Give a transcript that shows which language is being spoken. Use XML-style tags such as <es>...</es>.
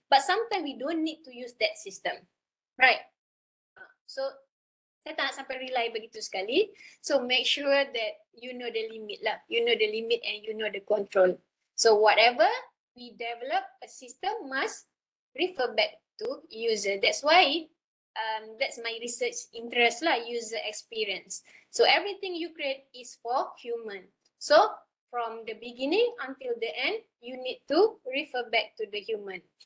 <en>But sometimes we don't need to use that system, right?</en> <ms>So saya tak nak sampai rely begitu sekali.</ms> <en>So make sure that you know the limit lah. You know the limit and you know the control. So whatever we develop, a system must refer back to user. That's why that's my research interest lah, user experience. So everything you create is for human. So from the beginning until the end, you need to refer back to the human.</en>